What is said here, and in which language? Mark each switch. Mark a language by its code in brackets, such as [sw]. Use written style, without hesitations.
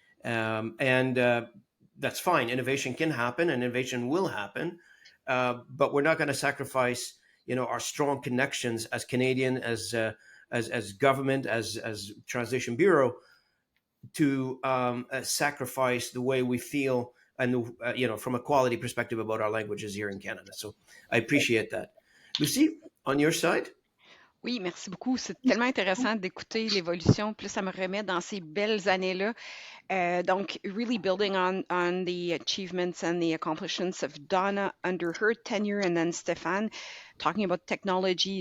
[en] And that's fine. Innovation can happen, and innovation will happen, but we're not going to sacrifice, our strong connections as Canadian, as government, as Translation Bureau, to sacrifice the way we feel and from a quality perspective about our languages here in Canada. So I appreciate that. Lucie, on your side? [fr] Oui, merci beaucoup. C'est tellement intéressant d'écouter l'évolution. Plus ça me remet dans ces belles années-là. [en] Donc, really building on the achievements and the accomplishments of Donna under her tenure, and then Stéphan, talking about technology.